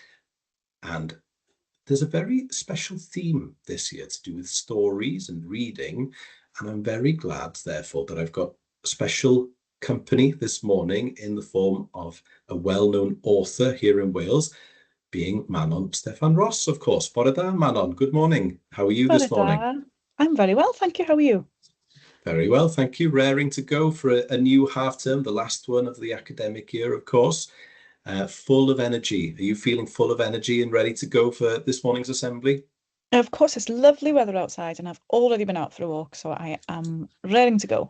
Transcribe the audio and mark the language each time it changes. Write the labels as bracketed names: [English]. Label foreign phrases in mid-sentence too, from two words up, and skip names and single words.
[English] And there's a very special theme this year to do with stories and reading. And I'm very glad, therefore, that I've got a special company this morning in the form of a well-known author here in Wales, being Manon Steffan Ros, of course. [Welsh] Bore da, Manon. [English] Good morning. How are you this morning? I'm very well, thank you. How are you? Very well, thank you. Raring to go for a new half term, the last one of the academic year, of course. Full of energy. Are you feeling full of energy and ready to go for this morning's assembly? Of course, it's lovely weather outside, and I've already been out for a walk, so I am ready to go.